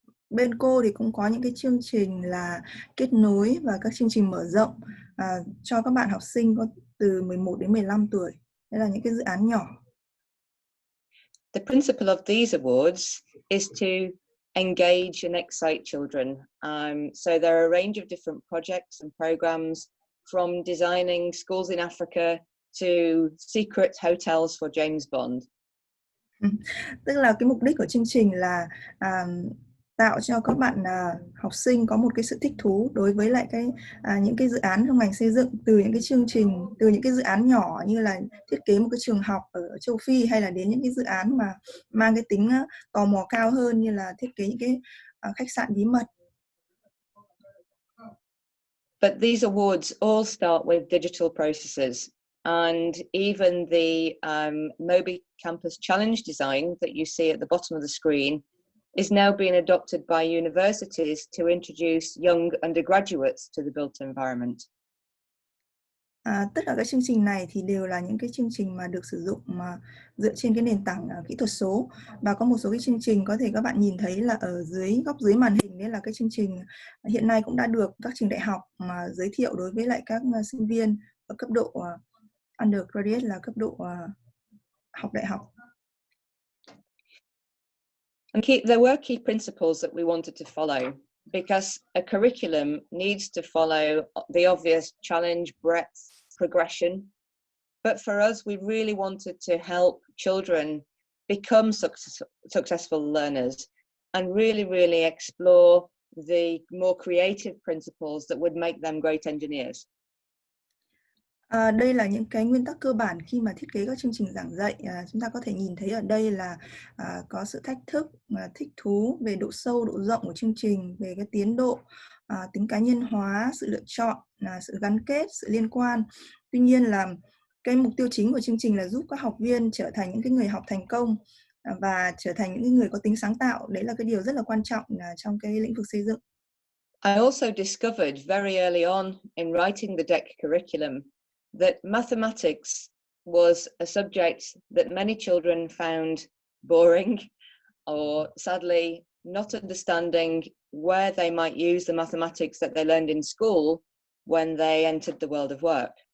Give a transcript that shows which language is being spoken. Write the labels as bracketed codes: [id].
[vi] Bên cô thì cũng có những cái chương trình là kết nối và các chương trình mở rộng cho các bạn học sinh có từ 11 đến 15 tuổi. Đây là những cái dự án nhỏ. [en] The principle of these awards is to engage and excite children. So there are a range of different projects and programs, from designing schools in Africa to secret hotels for James Bond. [vi] Tức là cái mục đích của chương trình là tạo cho các bạn học sinh có một cái sự thích thú đối với lại những cái dự án trong ngành xây dựng, từ những cái chương trình, từ những cái dự án nhỏ như là thiết kế một cái trường học ở châu Phi, hay là đến những cái dự án mà mang cái tính tò mò cao hơn như là thiết kế những cái khách sạn bí mật. [en] But these awards all start with digital processes, and even the Moby Campus Challenge design that you see at the bottom of the screen is now being adopted by universities to introduce young undergraduates to the built environment. [vi] Tất cả các chương trình này thì đều là những cái chương trình mà được sử dụng mà dựa trên cái nền tảng kỹ thuật số, và có một số cái chương trình có thể các bạn nhìn thấy là ở dưới góc dưới màn hình, đấy là cái chương trình hiện nay cũng đã được các trường đại học mà giới thiệu đối với lại các sinh viên ở cấp độ undergraduate, là cấp độ học đại học. [en] And there were key principles that we wanted to follow, because a curriculum needs to follow the obvious challenge, breadth, progression. But for us, we really wanted to help children become successful learners and really explore the more creative principles that would make them great engineers. [vi] Đây là những cái nguyên tắc cơ bản khi mà thiết kế các chương trình giảng dạy. Chúng ta có thể nhìn thấy ở đây là có sự thách thức, thích thú về độ sâu, độ rộng của chương trình, về cái tiến độ, tính cá nhân hóa, sự lựa chọn, sự gắn kết, sự liên quan. Tuy nhiên là cái mục tiêu chính của chương trình là giúp các học viên trở thành những cái người học thành công và trở thành những người có tính sáng tạo. Đấy là cái điều rất là quan trọng trong cái lĩnh vực xây dựng. [en] I also discovered very early on in writing the DEC curriculum that mathematics was a subject that many children found boring, or sadly not understanding where they might use the mathematics that they learned in school when they entered the world of work.